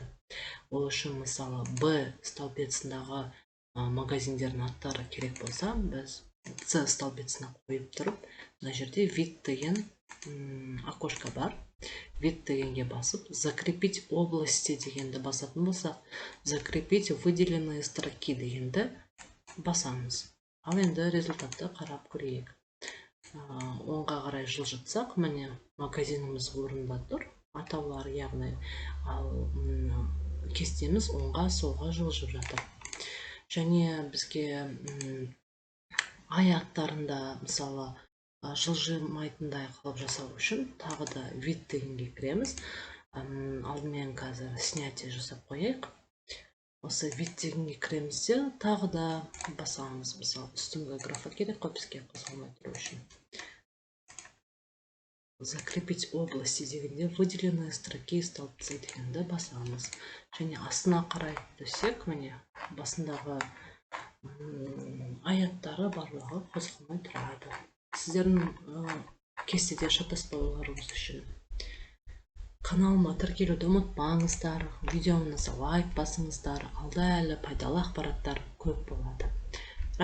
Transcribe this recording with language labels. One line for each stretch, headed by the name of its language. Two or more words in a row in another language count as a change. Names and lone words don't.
Kazakh: Ол үшін мысалы Б столбецындағы магазиндердің аттары керек болса, біз С столбецына қойып тұрып, мына жерде вид деген окошко бар. Вид дегенге басып,
Russian: закрепить области
Kazakh: дегенді басатын болсақ,
Russian: закрепить выделенные строки
Kazakh: дегенді басамыз. Ал енді результатты қарап көрейік. Оңға қарай жылжытсақ, міне магазиніміз орында тұр, атаулар яғни, ал кестеміз оңға солға жылжып жатыр. Және бізге аяқтарында мысалы жылжымайтындай қылып жасау үшін тағы да вид дегенге кіреміз. Алдымен қазір снятие жасап қояйық. Осы вид дегенге кіреміз де тағы да басамыз. Мысалы үстіңгі графа керек қой бізге қозғалмай тұру үшін.
Russian: Закрепить области дегенде выделенные строки столбцы
Kazakh: дегенді басамыз. Және астына қарай төсек, міне басындағы аяттары барлығы қозғалмай тұрады. Сіздердің кестеде шатаспауларыңыз үшін каналыма тіркелуді ұмытпаңыздар, видеоңызға лайк басыңыздар, алда әлі пайдалы ақпараттар көп болады.